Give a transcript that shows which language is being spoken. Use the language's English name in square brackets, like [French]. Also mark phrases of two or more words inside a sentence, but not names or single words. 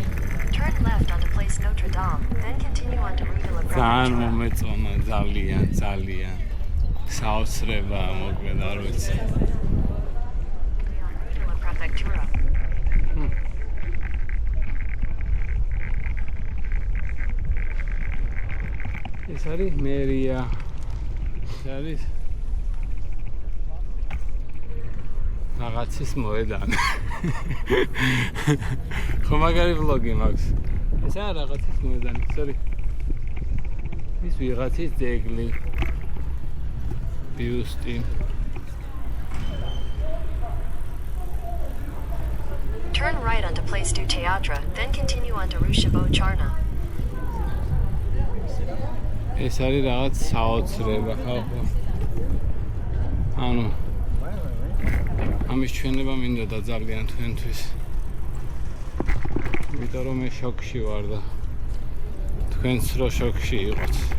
[English] Turn left onto Place Notre Dame, then continue on to Rue de la [Georgian] ძალიან მომეწონა, ძალიან. საოცრება მოკლედ არ ვიცი. ეს არის მერია. ეს არის რაღაცის მოედანი. ხო მაგარი ვლოგი მაქვს. ეს არის რაღაცის მოედანი. სორი. ის ვიღაცის ძეგლი. ბიუსტი. [English] Turn right onto Place du Théâtre, then continue on to Rue Chabot-Charna. [Georgian] ეს არის რაღაც საოცრება ხალხო. ანუ ამის ჩვენება მინდოდა ძალიან თქვენთვის. იმიტომ რომ მე შოკში ვარ და თქვენც რო შოკში იყოთ.